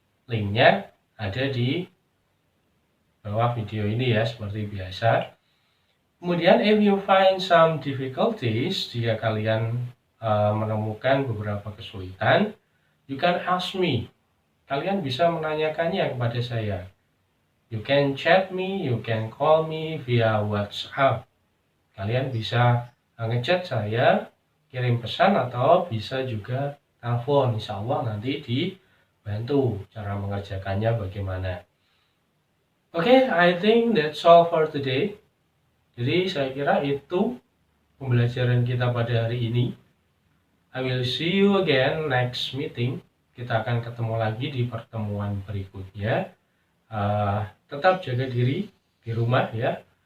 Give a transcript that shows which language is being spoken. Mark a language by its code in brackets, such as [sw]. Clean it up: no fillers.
[id] Linknya ada di bawah video ini ya, seperti biasa. [en] Kemudian if you find some difficulties, [id] jika kalian menemukan beberapa kesulitan, [en] you can ask me. [id] Kalian bisa menanyakannya kepada saya. [en] You can chat me, you can call me via WhatsApp. [id] Kalian bisa ngechat saya, kirim pesan, atau bisa juga telepon. Insya Allah nanti dibantu cara mengerjakannya bagaimana. Oke, [en] I think that's all for today. [id] Jadi saya kira itu pembelajaran kita pada hari ini. [en] I will see you again next meeting. [id] Kita akan ketemu lagi di pertemuan berikutnya. Tetap jaga diri di rumah ya.